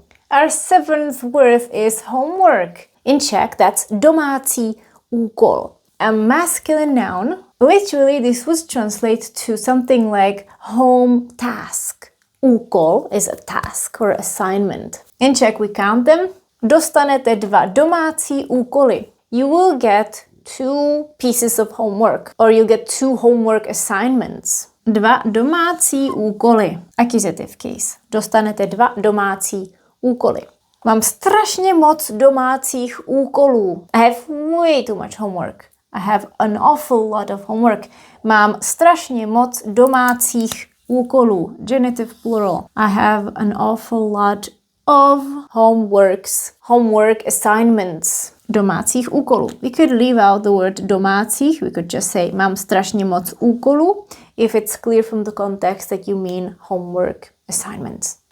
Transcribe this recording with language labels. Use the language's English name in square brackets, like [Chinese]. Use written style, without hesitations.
[English] Our seventh word is homework. In Czech, that's [Czech] domácí úkol. [English] A masculine noun. Literally, this was translated to something like home task. Úkol is a task or assignment. In Czech, we count them. [Czech] Dostanete 2 domácí úkoly. [English] You will get 2 pieces of homework, or you'll get 2 homework assignments. [Czech] 2 domácí úkoly. [English] Accusative case. [Czech] Dostanete 2 domácí úkoly. Mám strašně moc domácích úkolů. [English] I have way too much homework. I have an awful lot of homework. [Czech] Mám strašně moc domácích úkolů. [English] Genitive plural. I have an awful lot of homework assignments. [Czech] Domácích úkolů. [English] We could leave out the word domácích. We could just say [Czech] mám strašně moc úkolů [English] if it's clear from the context that you mean homework assignments.